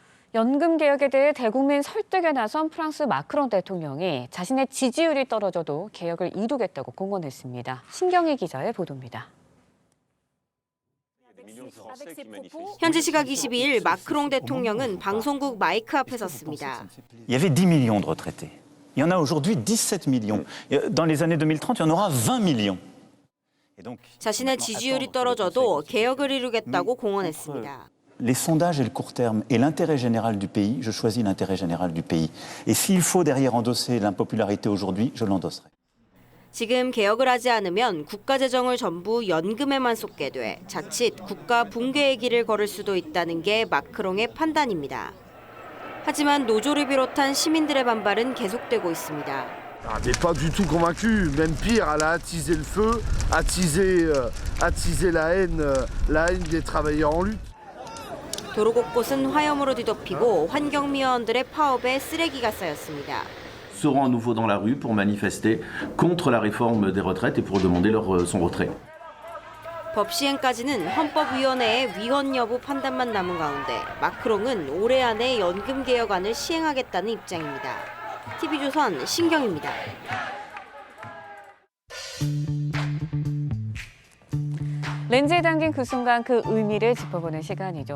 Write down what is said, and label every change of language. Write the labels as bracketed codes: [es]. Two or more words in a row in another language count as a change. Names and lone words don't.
[ko] 연금 개혁에 대해 대국민 설득에 나선 프랑스 마크롱 대통령이 자신의 지지율이 떨어져도 개혁을 이루겠다고 공언했습니다. 신경희 기자의 보도입니다. 현지 시각 22일 마크롱 대통령은 방송국 마이크 앞에 섰습니다. [fr] Il y avait 10 millions de retraités. Il y en a aujourd'hui 17 millions. Dans les années 2030, il y en aura 20 millions. [ko] 자신의 지지율이 떨어져도 개혁을 이루겠다고 공언했습니다. [fr] Les sondages et le court terme et l'intérêt général du pays, je choisis l'intérêt général du pays. Et s'il faut derrière endosser l'impopularité aujourd'hui, je l'endosserai. [ko] 지금 개혁을 하지 않으면 국가 재정을 전부 연금에만 쏟게 돼 자칫 국가 붕괴의 길을 걸을 수도 있다는 게 마크롱의 판단입니다. 하지만 노조를 비롯한 시민들의 반발은 계속되고 있습니다. [fr] n'est pas du tout convaincu, même pire, elle a attisé le feu, attisé la haine des travailleurs en lutte. [ko] 도로 곳곳은 화염으로 뒤덮이고 환경미화원들의 파업에 쓰레기가 쌓였습니다. [fr] seront à nouveau dans la rue pour manifester contre la réforme des retraites et pour demander son retrait. [ko] 법 시행까지는 헌법위원회의 위헌 여부 판단만 남은 가운데 마크롱은 올해 안에 연금 개혁안을 시행하겠다는 입장입니다. TV조선 신경입니다. 렌즈에 담긴 그 순간 그 의미를 짚어보는 시간이죠.